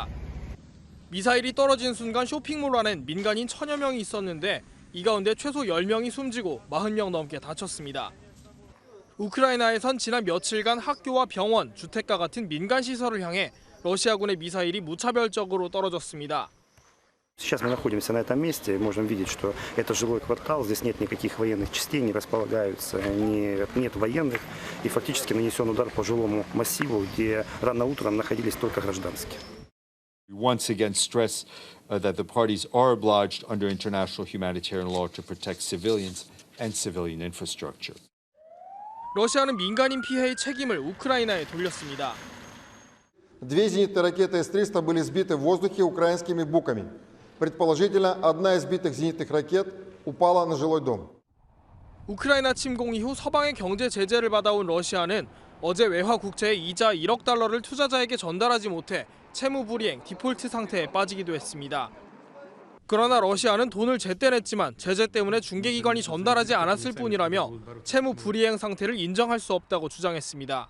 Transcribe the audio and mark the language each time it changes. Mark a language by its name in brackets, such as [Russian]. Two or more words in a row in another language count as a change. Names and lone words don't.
[Korean] 미사일이 떨어진 순간 쇼핑몰 안엔 민간인 1000여 명이 있었는데 이 가운데 최소 10명이 숨지고 40명 넘게 다쳤습니다. 우크라이나에선 지난 며칠간 학교와 병원, 주택가 같은 민간 시설을 향해 러시아군의 미사일이 무차별적으로 떨어졌습니다. [Russian] Сейчас мы находимся на этом месте, можем видеть, что это жилой квартал, здесь нет никаких военных частей, не располагаются, нет военных, и фактически нанесен удар по жилому массиву, где рано утром находились только гражданские. [English] We once again stress that the parties are obliged under international humanitarian law to protect civilians and civilian infrastructure. [Korean] 러시아는 민간인 피해의 책임을 우크라이나에 돌렸습니다. [Russian] Две зенитные ракеты С-300 были сбиты в воздухе украинскими буками. Предположительно, одна из сбитых зенитных ракет упала на жилой дом. [Korean] 우크라이나 침공 이후 서방의 경제 제재를 받아온 러시아는 어제 외화 국채의 이자 1억 달러를 투자자에게 전달하지 못해 채무 불이행, 디폴트 상태에 빠지기도 했습니다. 그러나 러시아는 돈을 제때 냈지만 제재 때문에 중개기관이 전달하지 않았을 뿐이라며 채무 불이행 상태를 인정할 수 없다고 주장했습니다.